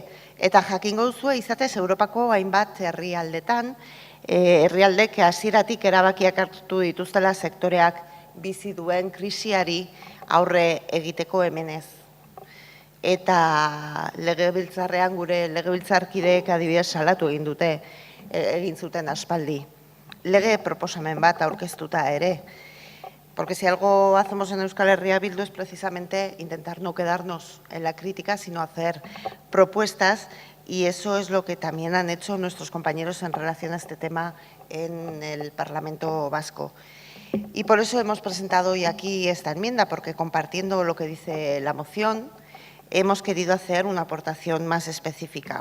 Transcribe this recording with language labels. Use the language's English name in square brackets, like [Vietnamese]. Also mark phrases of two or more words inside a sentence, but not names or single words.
[Basque] Eta jakingo duzue izatez Europako hainbat herrialdetan, herrialdek hasieratik erabakiak hartu dituztela sektoreak bizi duen krisiari aurre egiteko hemenez. Eta legebiltzarrean gure legebiltzarkideek adibidez salatu egin zuten aspaldi. Lege proposamen bat aurkeztuta ere. [Spanish] Porque si algo hacemos en Euskal Herria Bildu es precisamente intentar no quedarnos en la crítica, sino hacer propuestas, y eso es lo que también han hecho nuestros compañeros en relación a este tema en el Parlamento Vasco. Y por eso hemos presentado hoy aquí esta enmienda, porque compartiendo lo que dice la moción, hemos querido hacer una aportación más específica.